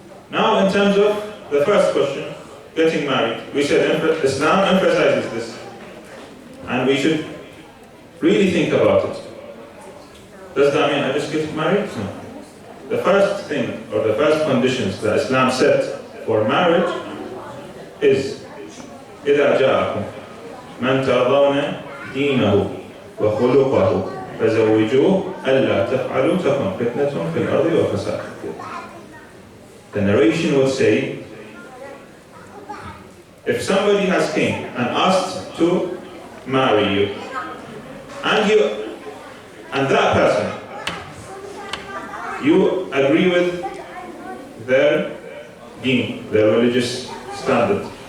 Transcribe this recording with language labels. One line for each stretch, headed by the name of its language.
English: Now in terms of the first question, getting married, we said Islam emphasizes this, and we should really think about it. Does that mean I just get married? No. The first thing, or the first conditions that Islam set for marriage is
Arabic: إِذَا جَاءَكُمْ مَنْ تَرْضَوْنَ دِينَهُ وَخُلُقَهُ فزوجوه ألا تفعلوا تكن فتنة في الأرض وفساد.
English: The narration would say, if somebody has came and asked to marry you, and that person, you agree with their deen, their religious standard.